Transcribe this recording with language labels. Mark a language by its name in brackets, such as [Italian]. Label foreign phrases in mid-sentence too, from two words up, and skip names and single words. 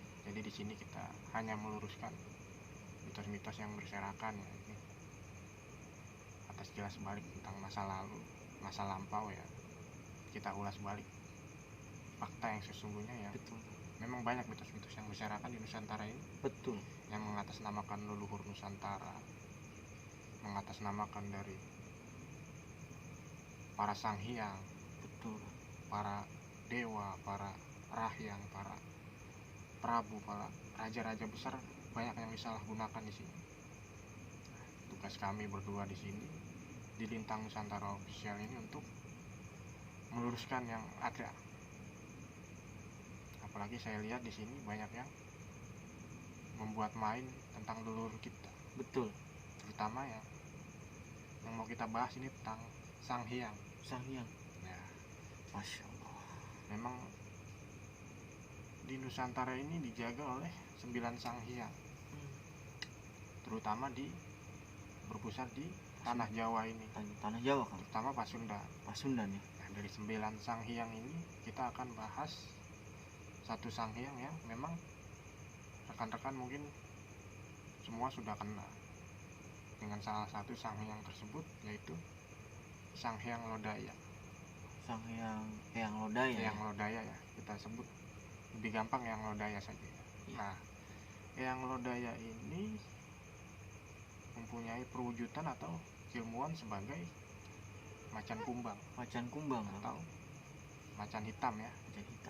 [Indonesian] Jadi di sini kita hanya meluruskan mitos-mitos yang berserakan ya, ini atas jelas balik tentang masa lalu, masa lampau ya. Kita ulas balik fakta yang sesungguhnya ya. Betul. Memang banyak mitos-mitos yang berserakan di Nusantara ini. Betul. Yang mengatasnamakan leluhur Nusantara, mengatasnamakan dari para sang hyang, betul, para dewa, para rahyang, para prabu, para raja-raja besar, banyak yang disalahgunakan di sini. Tugas kami berdua di sini di Lintang Nusantara Official ini untuk meluruskan yang ada. Apalagi saya lihat di sini banyak yang membuat main tentang leluhur kita. Betul. Terutama ya yang mau kita bahas ini tentang sang hyang. Sang hyang. Ya. [Arabic] ما شاء الله. [Indonesian] Memang di Nusantara ini dijaga oleh 9 sang hyang. Terutama berpusat di tanah Jawa ini. Tanah Jawa kan. Terutama Pasundan. Pasundan ya. Nah, dari 9 sang hyang ini kita akan bahas satu sang hyang yang memang rekan-rekan mungkin semua sudah kenal dengan salah satu sang hyang tersebut, yaitu sang hyang Lodaya. Sang hyang Lodaya. Hyang Lodaya ya, kita sebut lebih gampang Hyang Lodaya saja. Ya. Nah, Hyang Lodaya ini mempunyai perwujudan atau ilmuwan sebagai macan kumbang. Macan kumbang atau macan hitam ya. Macan hitam.